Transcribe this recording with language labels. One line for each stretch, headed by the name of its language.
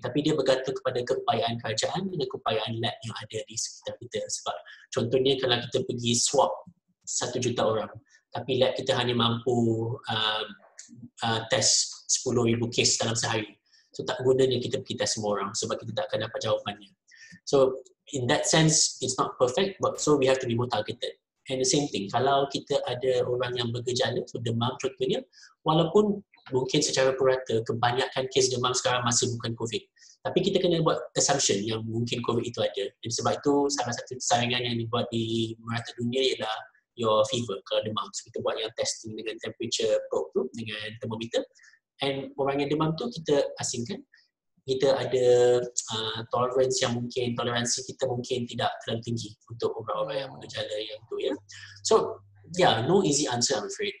Malay: Tapi dia bergantung kepada keupayaan kerajaan dengan keupayaan lab yang ada di sekitar kita. Sebab contohnya kalau kita pergi swab 1 juta orang, tapi lab kita hanya mampu test 10,000 kes dalam sehari. So tak gunanya kita pergi test semua orang sebab kita tak akan dapat jawapannya.
English: So in that sense, it's not perfect, but so we have to be more targeted. And the same thing,
Malay: kalau kita ada orang yang bergejala, so demam contohnya, walaupun mungkin secara purata kebanyakan kes demam sekarang masih bukan COVID, tapi kita kena buat assumption yang mungkin COVID itu ada. Dan sebab itu salah satu saringan yang dibuat di merata dunia ialah
English: your fever
Malay: kalau demam. So kita buat yang testing dengan temperature probe tu, dengan thermometer. And orang yang demam tu kita asingkan, kita ada toleransi kita mungkin tidak terlalu tinggi untuk orang-orang yang bergejala yang tu ya.
English: So no easy answer I'm afraid.